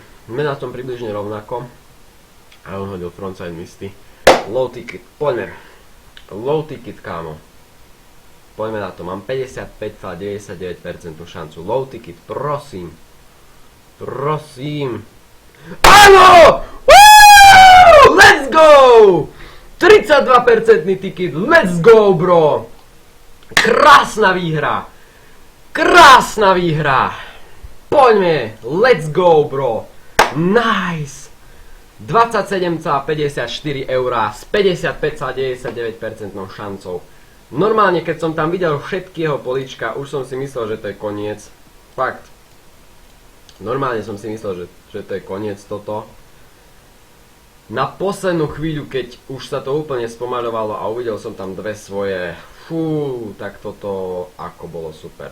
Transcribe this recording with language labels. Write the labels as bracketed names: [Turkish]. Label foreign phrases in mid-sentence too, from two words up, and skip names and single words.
[Slovak] My na tom približne rovnako. A on hodil [English] frontside misty. Low ticket, poďme. Low ticket, kámo. [Slovak] Poďme na to, mám 55,99% šancu. [English] Low ticket, [Slovak] prosím. Prosím. Áno! [English] Woo! Let's go! 32% ticket, let's go, bro! [Slovak] Krásna výhra! Krásna výhra! Poďme, [English] let's go, bro! Nice! [Slovak] 27,54 € s 55,99% šancou. Normálne, keď som tam videl všetky jeho políčka, už som si myslel, že to je koniec. Fakt. Normálne som si myslel, že to je koniec toto. Na poslednú chvíľu, keď už sa to úplne spomaľovalo a uvidel som tam dve svoje, tak toto ako bolo super.